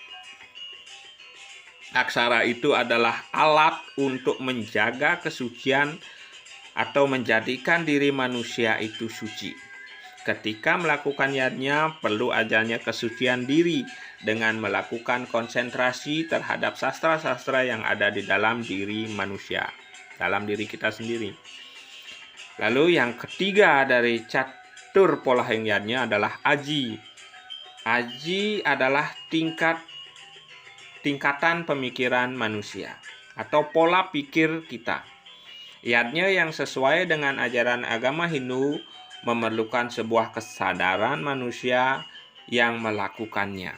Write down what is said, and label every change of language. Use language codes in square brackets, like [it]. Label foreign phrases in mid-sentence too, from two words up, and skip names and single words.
[id] Aksara itu adalah alat untuk menjaga kesucian atau menjadikan diri manusia itu suci. Ketika melakukan yadnya, perlu adanya kesucian diri dengan melakukan konsentrasi terhadap sastra-sastra yang ada di dalam diri manusia, dalam diri kita sendiri. Lalu yang ketiga dari catur polahing yadnya adalah aji. Aji adalah tingkatan pemikiran manusia atau pola pikir kita. Yadnya yang sesuai dengan ajaran agama Hindu memerlukan sebuah kesadaran manusia yang melakukannya.